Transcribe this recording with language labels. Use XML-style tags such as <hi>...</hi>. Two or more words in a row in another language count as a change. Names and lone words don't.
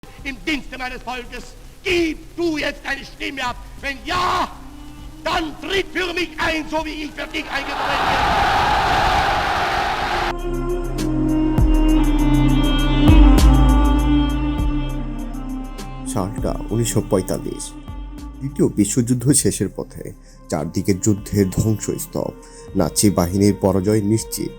<de>im Dienste meines Volkes. Gib du jetzt deine Stimme ab. Wenn ja, dann tritt für mich ein, so wie ich für dich eingetreten bin.</de> <bn>সালটা 1945। দ্বিতীয় বিশ্বযুদ্ধ শেষের পথে, চারদিকে যুদ্ধের ধ্বংসস্তূপ, নাৎসি বাহিনীর পরাজয় নিশ্চিত।</bn>